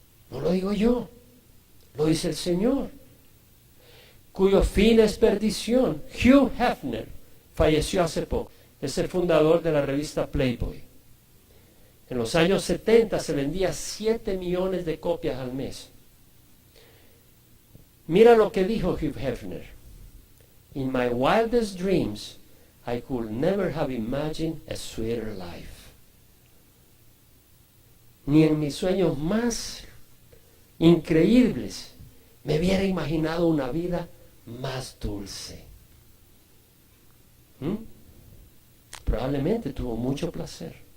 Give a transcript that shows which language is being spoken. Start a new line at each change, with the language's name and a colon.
Spanish: No lo digo yo, lo dice el Señor, cuyo fin es perdición. Hugh Hefner falleció hace poco, es el fundador de la revista Playboy. En los años 70 se vendía 7 millones de copias al mes. Mira lo que dijo Hugh Hefner.
English: In my wildest dreams, I could never have imagined a sweeter life.
Spanish: Ni en mis sueños más increíbles me hubiera imaginado una vida más dulce. Probablemente tuvo mucho placer.